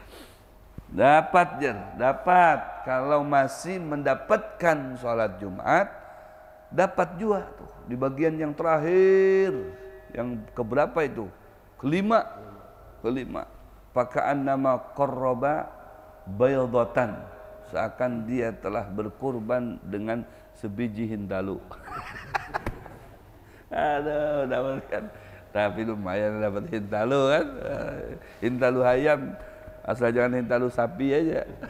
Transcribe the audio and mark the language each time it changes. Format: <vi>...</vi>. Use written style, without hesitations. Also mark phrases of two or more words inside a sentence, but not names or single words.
<id>Itu. Dapat dapat. Kalau masih mendapatkan sholat Jumat, dapat juga tuh di bagian yang terakhir, yang keberapa itu? Kelima. Pakaan nama</id> <ar>قرب بيضة,</ar> <id>seakan dia telah berkurban dengan sebiji hintalu. Aduh, dapat kan. Tapi lumayan dapat hintalu kan. Hintalu ayam, asal jangan hintalu sapi aja.</id>